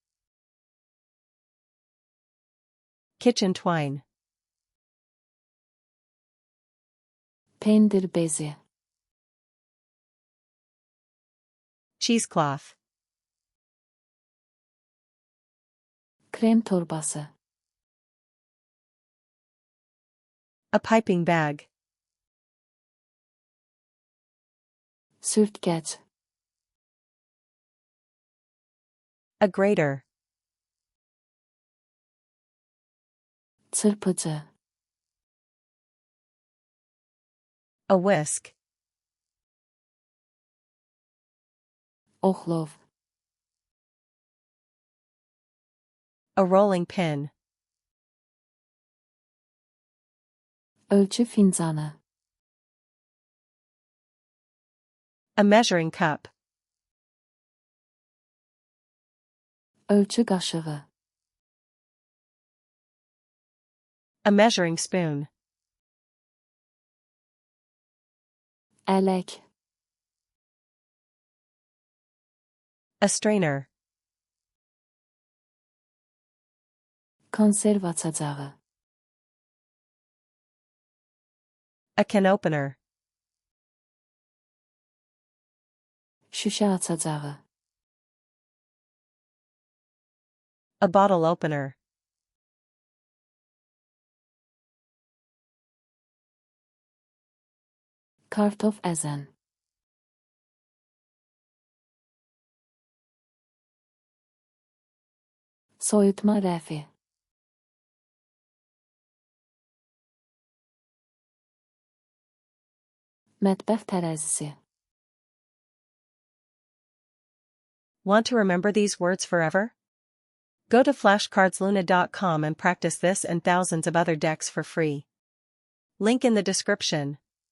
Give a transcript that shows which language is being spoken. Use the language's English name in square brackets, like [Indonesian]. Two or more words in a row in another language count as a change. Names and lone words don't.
[English] Kitchen twine. [Azerbaijani] Pendir bezi. [English] Cheesecloth. [Azerbaijani] Krem torbası. [English] A piping bag. [Azerbaijani] Sürtgəc. [English] A grater. [Azerbaijani] Çırpıcı. [English] A whisk. [Azerbaijani] Oxlov. [English] A rolling pin. [Azerbaijani] Ölçü fincanı. [English] A measuring cup. [Azerbaijani] Ölçü qaşığı. [English] A measuring spoon. [Azerbaijani] Ələk. [English] A strainer. [Azerbaijani] Konserv açacağı. [English] A can opener. [Azerbaijani] Şüşə açacağı. [English] A bottle opener. [Azerbaijani] Kartof əzən. Soyutma rəfi. Mətbəx tərəzisi. [English] Want to remember these words forever? Go to flashcardsluna.com and practice this and thousands of other decks for free. Link in the description.